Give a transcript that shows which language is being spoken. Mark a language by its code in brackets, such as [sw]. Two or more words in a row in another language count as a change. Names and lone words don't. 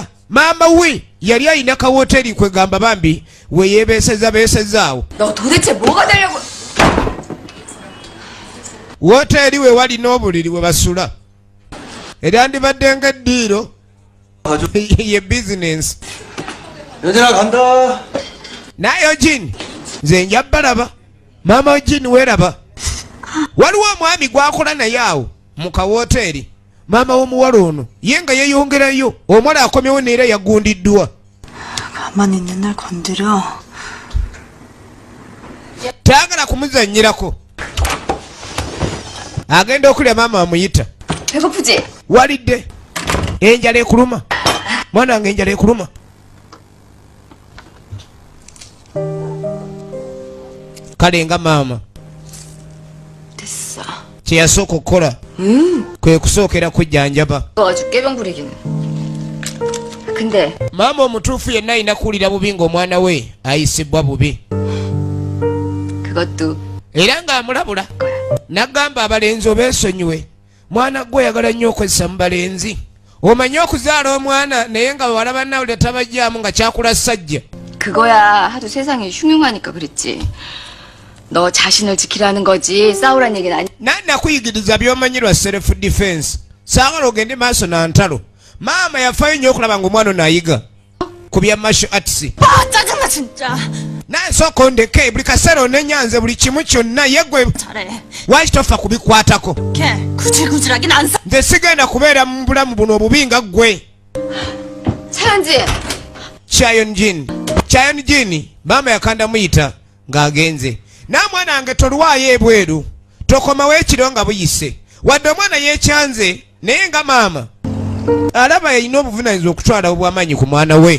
[lg] Maama we yali ayina kawooteri kwegamba bambi we yeebeesezaawo. Wooteri we wali n'obuliri we basula. Eryandibadde ng'eddiiro ye bizinensi. [ko] 여진아 간다. [lg] Naye Eugene nze nja balaba. Maama Eugene weeraba. Waliwo omwami gwakola naye awo mu kawooteri. Maama w'omuwala ono ye nga yeeyongerayo omwala akomyewo neera yagundiddwa. [ko] 가만히 있는 날 건드려. [lg] Taagala kumuzannyirako. Agenda okulya maama amuyita. [ko] 배고프지? [lg] Walidde. Enjala ekuluma. Mwana wange enjala ekuluma. Kale nga maama. [ko] 됐어. [lg] Kye yasooka okukola. Kwe kusookera kujjanjaba. [ko] 아주 깨병 부리기는. 근데 [lg] Maama omutuufu yenna alina kuwulira bubi ng'omwana we ayisibwa bubi. [ko] 그것도 [lg] Era ng'amulabula. N'agamba abalenzi obeesonyiwe. Mwana gwe oyagala nnyo okwessa mu balenzi. Omanyi okuzaala omwana naye nga bawala bannawulira tabajjaamu nga kyakula ssajja. [ko] 그거야 하도 세상이 흉흉하니까 그랬지. 너 자신을 지키라는 거지 싸우란 얘기는 아니. [lg] Nani nakuyigiriza by'omanyirwa [en] self defense. [lg] Saagala ogende maaso na ntalo. Maama yafaayo nnyo okulaba ng'omwana ono ayiga ku bya [en] martial arts. [ko] 짜증나 진짜. [lg] Naye sooka ondeke buli kaseera onenyanze buli kimu kyonna ye gwe [ko] 잘해. [lg] lwaki tofa kubikwatako. [ko] 걔 구질구질하긴 안 사. [lg] Nze sigenda kubeera mu bulamu buno obubi nga ggwe. 차현지. Chayonjin maama yakanda muyita ng'agenze. N'amwana wange tolwayo ebweru. Tokomawo ekiro nga buyise. Wadde omwana yeekyanze naye nga maama alaba yalina obuvunaanyizibwa okutwala obw'amaanyi ku mwana we.